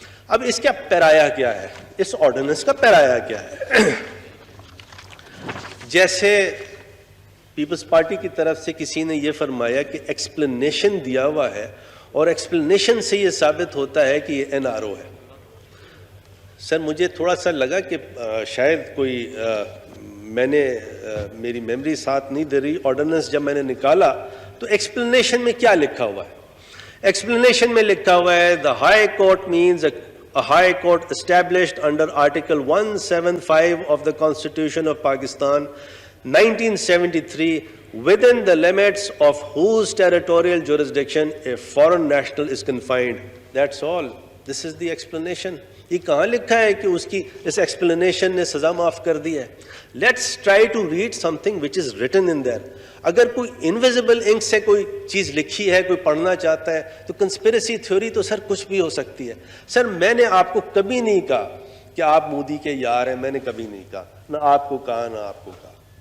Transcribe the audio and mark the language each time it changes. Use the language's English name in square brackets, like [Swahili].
[Urdu] اب اس کا پیرایا کیا ہے, اس آرڈیننس کا پیرایا کیا ہے؟ جیسے پیپلز پارٹی کی طرف سے کسی نے یہ فرمایا کہ ایکسپلینیشن دیا ہوا ہے اور ایکسپلینیشن سے یہ ثابت ہوتا ہے کہ یہ NRO ہے. سر مجھے تھوڑا سا لگا کہ شاید کوئی میں نے میری میموری ساتھ نہیں دے رہی. آرڈیننس جب میں نے نکالا تو ایکسپلینیشن میں کیا لکھا ہوا ہے؟ [English] Explanation میں لکھا ہوا ہے the high court means a high court established under article 175 of the Constitution of Pakistan 1973 within the limits of whose territorial jurisdiction a foreign national is confined. That's all. This is the explanation. [Urdu] یہ کہاں لکھا ہے کہ اس کی اس explanation نے سزا معاف کر دی ہے؟ [English] Let's try to read something which is written in there. [Urdu] اگر کوئی انویزیبل انک سے کوئی چیز لکھی ہے, کوئی پڑھنا چاہتا ہے تو کنسپریسی تھیوری تو سر کچھ بھی ہو سکتی ہے. سر میں نے آپ کو کبھی نہیں کہا کہ آپ مودی کے یار ہیں, میں نے کبھی نہیں کہا, نہ آپ کو کہا نہ آپ کو کہا.